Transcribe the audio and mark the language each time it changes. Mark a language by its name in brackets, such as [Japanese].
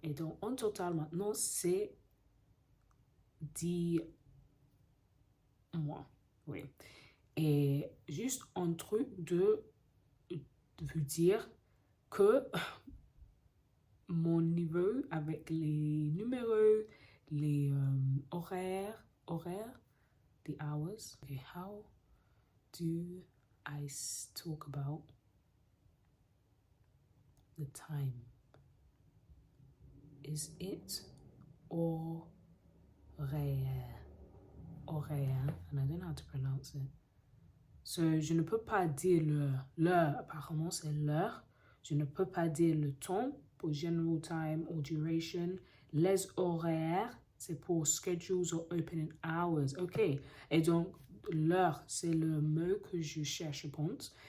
[French] Et donc, en total, maintenant, c'est 10 mois. Oui. Et juste un truc de vous dire que mon niveau avec les numéros, les horaires, [English] the hours. Okay, how do I talk about the time? Is it horaire? Horaire, and I don't know how to pronounce it. [French] So, je ne peux pas dire l'heure, apparemment c'est l'heure. Je ne peux pas dire le temps pour [English] general time or duration. [French] Les horaires, c'est pour [English] schedules or opening hours. [French] OK. Et donc, l'heure, c'est le mot que je cherche, je pense.